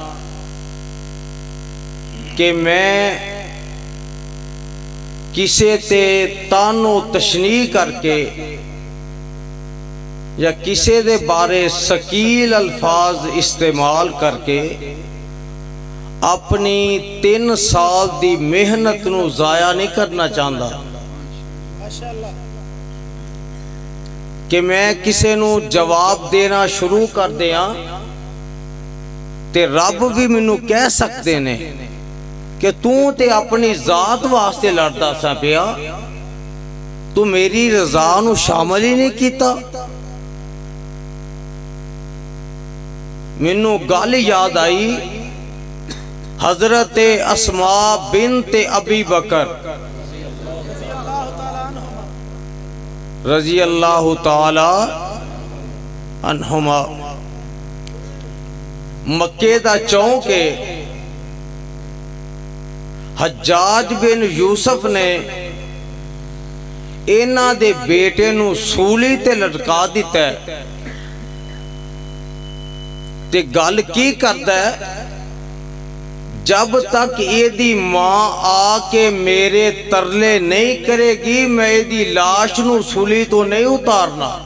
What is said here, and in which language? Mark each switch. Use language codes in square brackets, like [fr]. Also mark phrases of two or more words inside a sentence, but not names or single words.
[pa] ਕਿ ਮੈਂ ਕਿਸੇ ਤੇ ਤਾਨੋ ਤਸ਼ਨੀ ਕਰਕੇ ਯਾ ਕਿਸੀ ਦੇ ਬਾਰੇ ਸ਼ਕੀਲ ਅਲਫ਼ਾਜ਼ ਇਸਤੇਮਾਲ ਕਰਕੇ ਅਪਨੀ 3 ਸਾਲ ਦੀ ਮੇਹਨਤ ਨੂ ਜਾਯਾ ਨਹੀਂ ਕਰਨਾ ਚਾਹਤਾ ਕਿ ਮੈਂ ਕਿਸੀ ਨੂ ਜਵਾਬ ਦੇਨਾ ਸ਼ੁਰੂ ਕਰ ਦਿਯਾ ਤੇ ਰੱਬ ਭੀ ਮੈਨੂ ਕਹਿ ਸਕਤੇ ਨੇ ਕਿ ਤੂ ਤੇ ਅਪਨੀ ਜ਼ਾਤ ਵਾਸਤੇ ਲੜਦਾ ਸਾ ਪਿਆ, ਤੂ ਮੇਰੀ ਰਜ਼ਾ ਨੂ ਸ਼ਾਮਿਲ ਹੀ ਨਹੀਂ ਕੀਆ। ਮੈਨੂ ਗੱਲ ਯਾਦ ਆਈ ਹਜ਼ਰਤ ਅਸਮਾ ਬਿੰਤ ਅਬੀ ਬਕਰ [ar] رضي الله تعالى عنهما [pa] ਮੱਕੇ ਦਾ ਚੌਕ ਹੈ। ਹੱਜਾਜ ਬਿਨ ਯੂਸੁਫ਼ ਨੇ ਇਨ੍ਹਾਂ ਦੇ ਬੇਟੇ ਨੂ ਸੂਲੀ ਤੇ ਲਟਕਾ ਦਿਤਾ ਹੈ ਤੇ ਗੱਲ ਕੀ ਕਰਦਾ ਹੈ, ਜਬ ਤਕ ਏਦੀ ਮਾਂ ਆਕੇ ਮੇਰੇ ਤਰਲੇ ਨਹੀਂ ਕਰੇਗੀ ਮੈਂ ਏਦੀ ਲਾਸ਼ ਨੂ ਸੂਲੀ ਤੋ ਨਹੀਂ ਉਤਾਰਨਾ।